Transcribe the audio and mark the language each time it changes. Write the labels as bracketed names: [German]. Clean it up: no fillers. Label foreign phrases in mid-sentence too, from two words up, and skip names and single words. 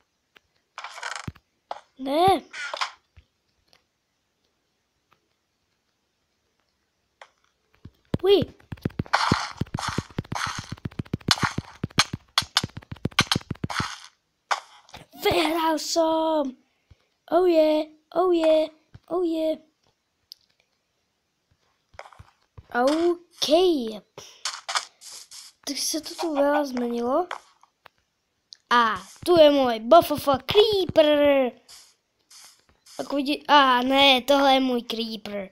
[Slovak] Ne. Uj. Vyhral som. [English] Oh yeah, oh yeah, oh yeah. [Slovak] OK. Tak sa to tu veľa zmenilo. A tu je môj BFF Creeper. Ako vidí, ne, tohle je môj Creeper.